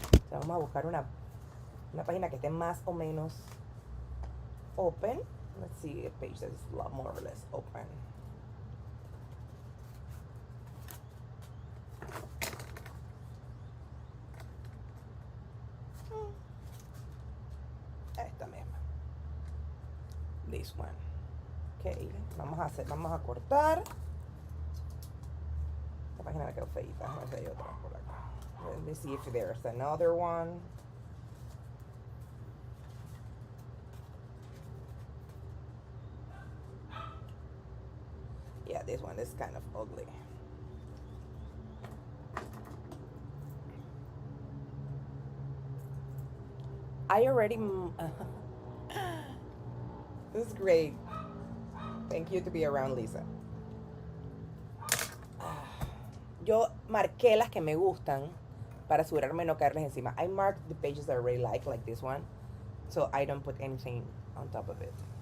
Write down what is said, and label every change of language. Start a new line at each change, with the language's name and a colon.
Spanish: So, vamos a buscar una página que esté más o menos open.
English: Let's see a page that is a lot more or less open.
Spanish: Esta misma.
English: This one.
Spanish: Okay, vamos a cortar. Esta página me quedó feita. No sé, hay otra por acá.
English: Let me see if there's another one. Yeah, this one is kind of ugly. I already... This is great. Thank you to be around, Lisa.
Spanish: Yo marqué las que me gustan para asegurarme de no caerles encima.
English: I marked the pages that I really like this one. So I don't put anything on top of it.